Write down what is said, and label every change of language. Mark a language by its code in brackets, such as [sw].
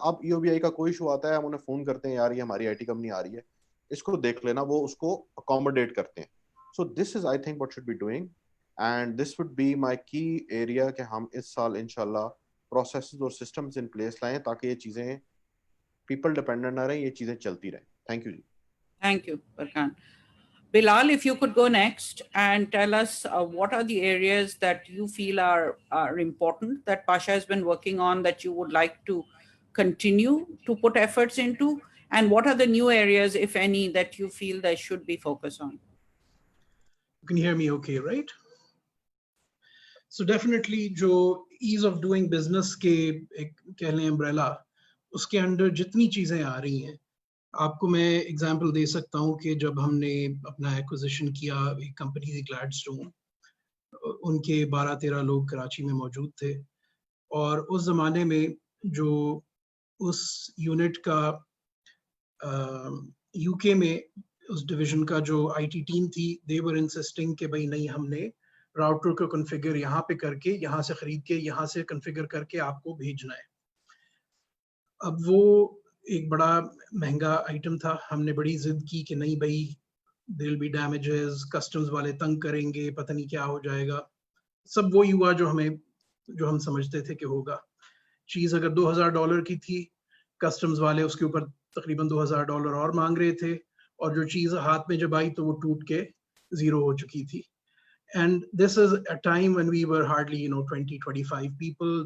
[ur] اب ای O B آئی کا کوئی ایشو آتا ہے, ہم انہیں فون کرتے ہیں, یار یہ ہماری آئی ٹی کمپنی آ رہی ہے, اس کو دیکھ لینا, وہ اس کو اکوموڈیٹ کرتے ہیں. [en] so this is I think what should be doing, and this would be my key area [ur] کہ ہم اس سال انشاءاللہ پروسیسز اور سسٹمز ان پلیس لائیں تاکہ یہ چیزیں پیپل ڈپینڈنٹ نہ رہیں, یہ چیزیں چلتی رہیں. Thank you جی. [en] Thank you, Barkan. Bilal, if you could go next and tell us what are the areas that you feel are important that Pasha has been working on that you would like to continue to put efforts into, and what are the new areas, if any, that you feel they should be focused on? You can hear me okay, right? [ur] So definitely جو ease of doing business کے کہہ لیں umbrella, اس کے اندر جتنی چیزیں آ رہی ہیں, آپ کو میں اگزامپل دے سکتا ہوں کہ جب ہم نے اپنا ایکوزیشن کیا ایک کمپنی تھی گلیڈ اسٹون, ان کے 12-13 لوگ کراچی میں موجود تھے, اور اس زمانے میں جو اس یونٹ کا یو کے میں اس ڈویژن کا جو آئی ٹی ٹیم تھی, [en] they were insisting [ur] کہ بھائی نہیں, ہم نے راؤٹر کو کنفیگر یہاں پہ کر کے, یہاں سے خرید کے, یہاں سے کنفیگر کر کے آپ کو بھیجنا ہے. اب وہ ایک بڑا مہنگا آئٹم تھا, ہم نے بڑی ضد کی کہ نہیں بھائی [en] there will be damages, [ur] customs والے تنگ کریں گے, پتہ نہیں کیا ہو جائے گا. سب وہی ہوا جو ہم سمجھتے تھے کہ ہوگا. چیز اگر $2,000 کی تھی, کسٹمز والے اس کے اوپر تقریباً $2,000 اور مانگ رہے تھے, اور جو چیز ہاتھ میں جب آئی تو وہ ٹوٹ کے زیرو ہو چکی تھی. [en] And this is a time when we were hardly 20-25 people.